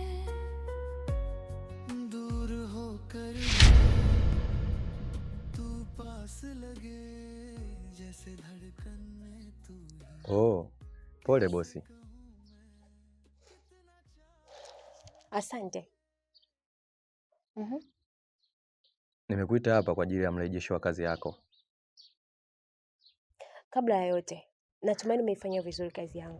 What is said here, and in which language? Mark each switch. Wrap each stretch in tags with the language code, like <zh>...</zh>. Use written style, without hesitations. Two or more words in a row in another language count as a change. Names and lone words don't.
<hi>दूर होकर तू पास लगे, जैसे धड़कन में तू ही।</hi> <sw>Oh, pole bosi. Asante. Nimekuita hapa kwa ajili ya mrejesho wa kazi yako. Kabla ya yote, natumaini umeifanya vizuri kazi yangu.</sw>